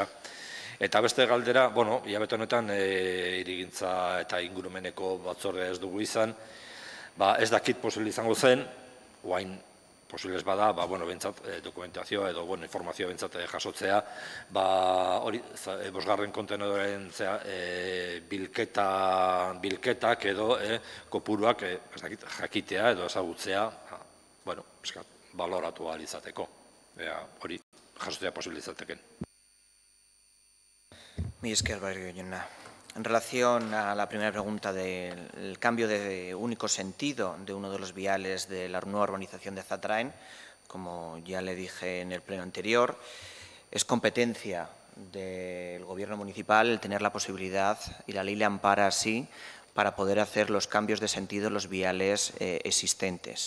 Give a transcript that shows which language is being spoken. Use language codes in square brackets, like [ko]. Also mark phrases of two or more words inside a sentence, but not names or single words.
[eu] Eta beste galdera, hilabete honetan hirigintza eta ingurumeneko batzordea ez dugu izan, ez dakit posible izango zen, oain posible ez bada, bentsat dokumentazioa edo informazioa bentsat jasotzea, hori, bosgarren kontenedoren bilketak edo kopuruak jakitea edo ezagutzea, baloratu ahal izateko, hori jasotzea posible izateken. Mila esker, Barrio jauna. [es] En relación a la primera pregunta del cambio de único sentido de uno de los viales de la nueva urbanización de Zatraen, como ya le dije en el pleno anterior, es competencia del Gobierno municipal el tener la posibilidad, y la ley le ampara así, para poder hacer los cambios de sentido en los viales existentes.